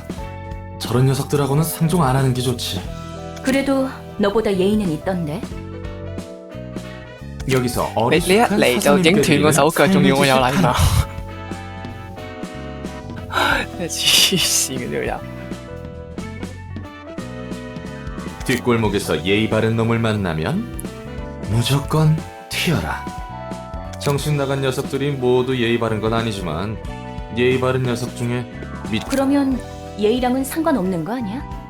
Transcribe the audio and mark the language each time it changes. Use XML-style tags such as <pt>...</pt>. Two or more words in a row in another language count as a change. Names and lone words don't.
<ko>저런 녀석들하고는 상종 안 하는 게 좋지. 그래도 너보다 예의는 있던데. 여기서</ko> <yue>你一嚟就影斷個手腳，仲要我有禮貌，真係黐線嘅呢個人。</yue> <ko>뒷골목에서 예의 바른 놈을 만나면 무조건 튀어라. 정신 나간 녀석들이 모두 예의 바른 건 아니지만 예의 바른 녀석 중에 그러면 예의랑은 상관없는 거 아니야?</ko>